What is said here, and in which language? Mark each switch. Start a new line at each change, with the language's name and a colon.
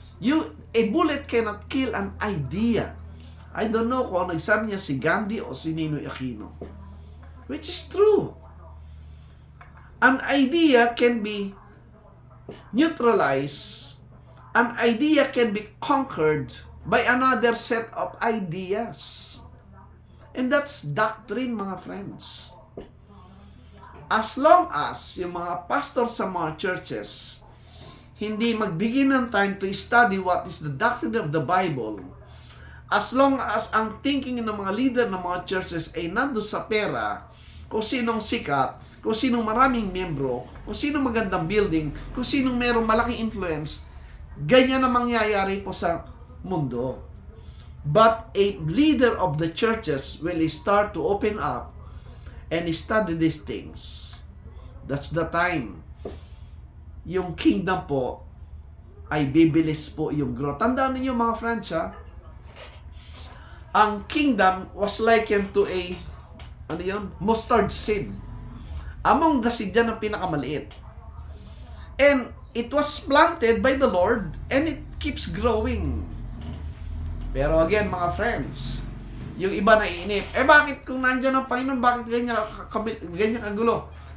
English: A bullet cannot kill an idea. I don't know
Filipino: kung nagsabi niya
English: si Gandhi o si Ninoy Aquino. Which is true. An idea can be neutralized. An idea can be conquered by another set of ideas. And that's doctrine,
Filipino: mga friends. As long as yung mga pastor sa mga churches hindi magbigay ng time to study what is the doctrine of the Bible, as long as ang thinking ng mga leader ng mga churches ay nandun sa pera, kung sinong sikat, kung sinong maraming miyembro, kung sinong magandang building, kung sinong merong malaking influence, ganyan na mangyayari po sa mundo.
English: But a leader of the churches will start to open up and study these things. That's the time.
Filipino: Yung kingdom po ay bibilis po yung growth. Tandaan niyo mga friends, ha?
English: Ang kingdom was likened to a mustard seed. Among the seed
Filipino: yan ang pinakamaliit.
English: And it was planted by the Lord and it keeps growing.
Filipino: Pero again, mga friends, yung iba naiinip. Bakit kung nandiyan ang Panginoon, bakit ganyan kagulo?